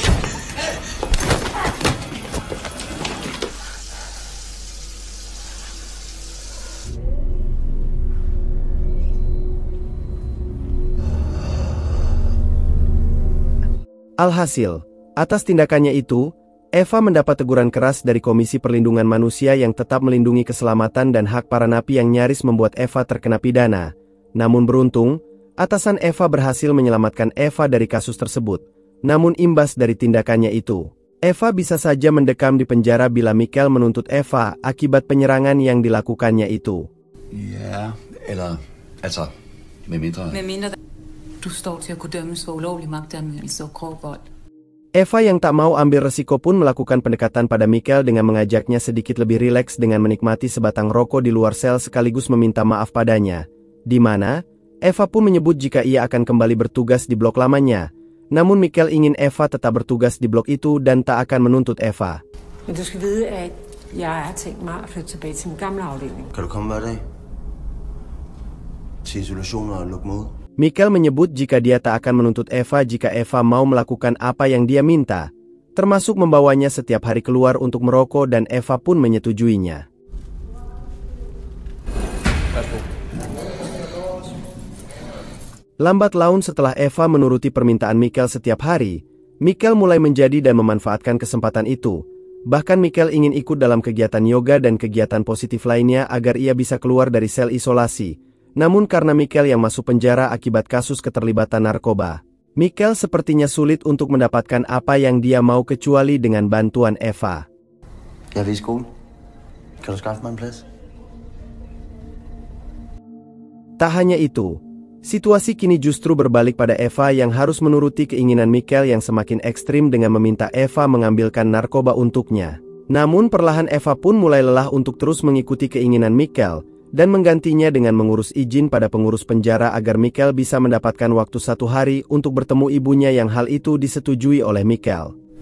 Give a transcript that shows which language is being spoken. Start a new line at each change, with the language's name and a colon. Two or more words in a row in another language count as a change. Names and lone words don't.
Indonesian: Alhasil, atas tindakannya itu, Eva mendapat teguran keras dari Komisi Perlindungan Manusia yang tetap melindungi keselamatan dan hak para napi yang nyaris membuat Eva terkena pidana. Namun beruntung, atasan Eva berhasil menyelamatkan Eva dari kasus tersebut. Namun imbas dari tindakannya itu, Eva bisa saja mendekam di penjara bila Mikkel menuntut Eva akibat penyerangan yang dilakukannya itu.
Danish: Ja, eller altså med mindre du står til at kunne dømmes for ulovlig magtanvendelse og grov vold.
Indonesian: Eva yang tak mau ambil resiko pun melakukan pendekatan pada Mikkel dengan mengajaknya sedikit lebih rileks dengan menikmati sebatang rokok di luar sel sekaligus meminta maaf padanya. Di mana, Eva pun menyebut jika ia akan kembali bertugas di blok lamanya. Namun Mikkel ingin Eva tetap bertugas di blok itu dan tak akan menuntut Eva.
Danish: Men du skal vide, at jeg har tænkt mig at flytte tilbage til min gamle afdeling. Kan du komme hver dag? Til isolation og lukke mod?
Indonesian: Mikkel menyebut jika dia tak akan menuntut Eva jika Eva mau melakukan apa yang dia minta, termasuk membawanya setiap hari keluar untuk merokok dan Eva pun menyetujuinya. Lambat laun setelah Eva menuruti permintaan Mikkel setiap hari, Mikkel mulai menjadi dan memanfaatkan kesempatan itu. Bahkan Mikkel ingin ikut dalam kegiatan yoga dan kegiatan positif lainnya agar ia bisa keluar dari sel isolasi. Namun karena Mikkel yang masuk penjara akibat kasus keterlibatan narkoba, Mikkel sepertinya sulit untuk mendapatkan apa yang dia mau kecuali dengan bantuan Eva.
Danish: Jeg vil i skole. Kan du skaffe mig en plads?
Indonesian: Tak hanya itu, situasi kini justru berbalik pada Eva yang harus menuruti keinginan Mikkel yang semakin ekstrim dengan meminta Eva mengambilkan narkoba untuknya. Namun perlahan Eva pun mulai lelah untuk terus mengikuti keinginan Mikkel, dan menggantinya dengan mengurus izin pada pengurus penjara agar Mikkel bisa mendapatkan waktu 1 hari untuk bertemu ibunya yang hal itu disetujui oleh Mikkel.